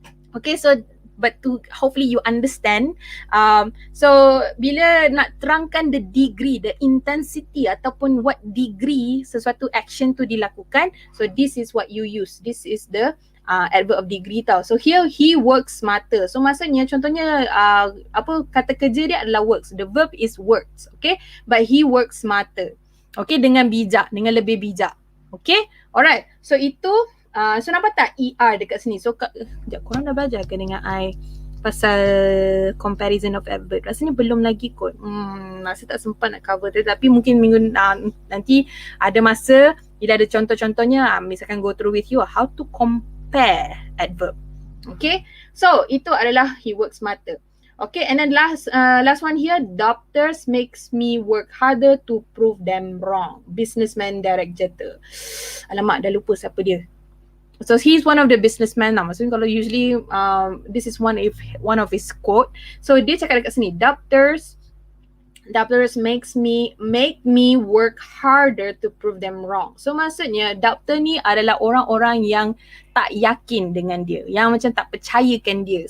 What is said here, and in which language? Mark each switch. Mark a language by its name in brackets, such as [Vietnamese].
[English] Okay, so but to hopefully you understand. So [Malay] bila nak terangkan [English] the degree, the intensity [Malay] ataupun [English] what degree [Malay] sesuatu [English] action [Malay] tu dilakukan, [English] so this is what you use. This is the adverb of degree [Malay] tau. [English] So here he works smarter. [Malay] So maksudnya contohnya kata kerja dia adalah works. [English] The verb is works, okay? But he works smarter. [Malay] Okay, dengan bijak, dengan lebih bijak. Okay, alright. So itu so nampak tak ER dekat sini? So sekejap, korang dah belajar ke dengan I pasal comparison of adverb? Rasanya belum lagi kot. Masa tak sempat nak cover tu, tapi mungkin minggu nanti ada masa bila ada contoh-contohnya, misalkan [English] go through with you how to compare adverb. Okay, so [Malay] itu adalah [English] he works smarter. Okay, and then last one here, doctors makes me work harder to prove them wrong. [Malay] Businessman direct jeter. Alamak, dah lupa siapa dia. [English] So he's one of the businessmen lah. [Malay] Maksudnya kalau [English] usually this is one of his quote. [Malay] So dia cakap dekat sini, [English] doctors make me work harder to prove them wrong. [Malay] So maksudnya doctor ni adalah orang-orang yang tak yakin dengan dia, yang macam tak percayakan dia.